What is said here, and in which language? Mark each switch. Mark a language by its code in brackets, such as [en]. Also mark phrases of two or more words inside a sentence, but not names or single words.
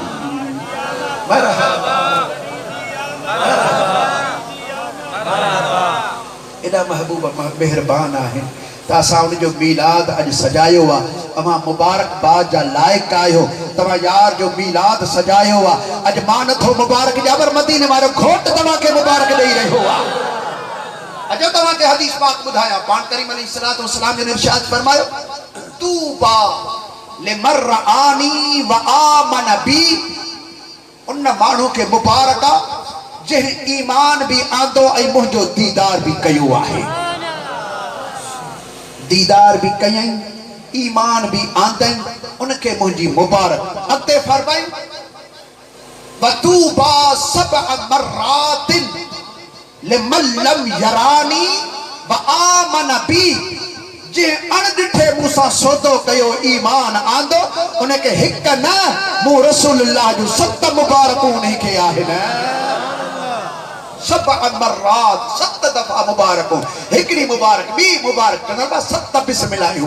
[sd] मरहबा एॾा महबूब मेहरबान आहिनि त असां उनजो मीलाद अॼु सजायो आहे। अवां मुबारकबाद जा लाइक़ आहियो, तव्हां यार जो मीलाद सजायो आहे। अॼु मां नथो मुबारक ॾियां पर मदीने वारो घोट तव्हांखे मुबारक ॾेई रहियो आहे। अॼु तव्हांखे हदीस पाक ॿुधायां, पाण करीम [ar] عليه الصلاة والسلام [sd] ने इरशाद फरमायो [ar] طوبى لمن رآني وآمن بي, [sd] उन माण्हू खे मुबारक आहे जंहिं ईमान भी आंदो ऐं मुंहिंजो दीदार भी कयो आहे। दीदार भी कयई, ईमान भी आंदई, उनके मुंहिंजी मुबारक। अॻिते फरमाई [ar] وطوبى سبع مرات لمن لم يرني وآمن بي, [sd] जे अणॾिठे मूंसां सौदो कयो ईमान आंदो, उनके हिक न मूं रसूलुल्लाह जो 7 मुबारकूं उनखे आहिनि। [ar] سبع مرات [sd] 7 दफ़ा मुबारकूं, हिकिड़ी मुबारक ॿी मुबारक चवंदा 7 बिस्मिल्लाहूं।